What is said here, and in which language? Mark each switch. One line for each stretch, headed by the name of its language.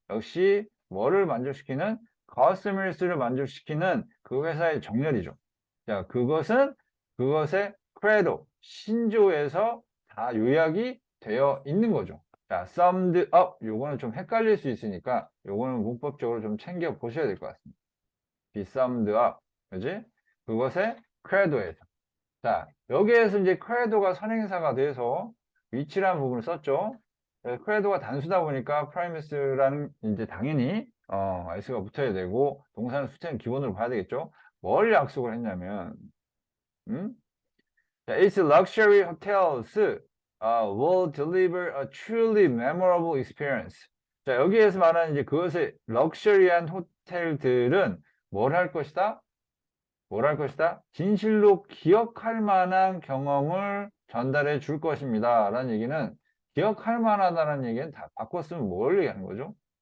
Korean: 역시 뭐를 만족시키는 customers를 만족시키는 그 회사의 정렬이죠. 자, 그것의 credo, 신조에서 다 요약이 되어 있는 거죠. 자, summed up, 요거는 좀 헷갈릴 수 있으니까 요거는 문법적으로 좀 챙겨 보셔야 될 것 같습니다.
English: be summed up, 그지?
Korean: 그것의 credo에서. 자, 여기에서 이제 credo가 선행사가 돼서 위치라는 부분을 썼죠. credo가 단수다 보니까 primus라는 이제 당연히 s가 붙어야 되고 동사는 수태는 기본으로 봐야 되겠죠. 뭘 약속을 했냐면 음?
English: 자, its luxury hotels will deliver a truly memorable experience.
Korean: 자, 여기에서 말하는 이제 그것의 럭셔리한 호텔들은 뭘 할 것이다? 뭘 할 것이다? 진실로 기억할 만한 경험을 전달해 줄 것입니다. 라는 얘기는 기억할 만하다는 얘기는 다 바꿨으면 뭘 얘기하는 거죠?